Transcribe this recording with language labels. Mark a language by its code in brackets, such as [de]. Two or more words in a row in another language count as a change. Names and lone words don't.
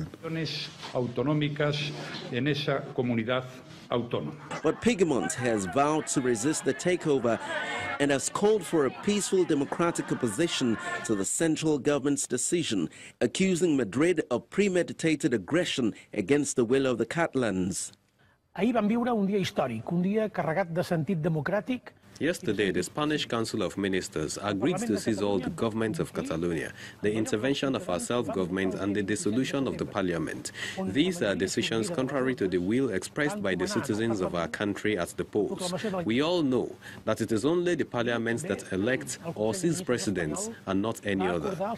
[en] But Puigdemont has vowed to resist the takeover and has called for a peaceful democratic opposition to the central government's decision, accusing Madrid of premeditated aggression against the will of the Catalans. [ca] Ahir vam viure un dia històric, un dia carregat de sentit democràtic. [en] Yesterday, the Spanish Council of Ministers agreed to seize all the government of Catalonia, the intervention of our self-government and the dissolution of the parliament. These are decisions contrary to the will expressed by the citizens of our country at the polls. We all know that it is only the parliament that elects or sees presidents and not any other.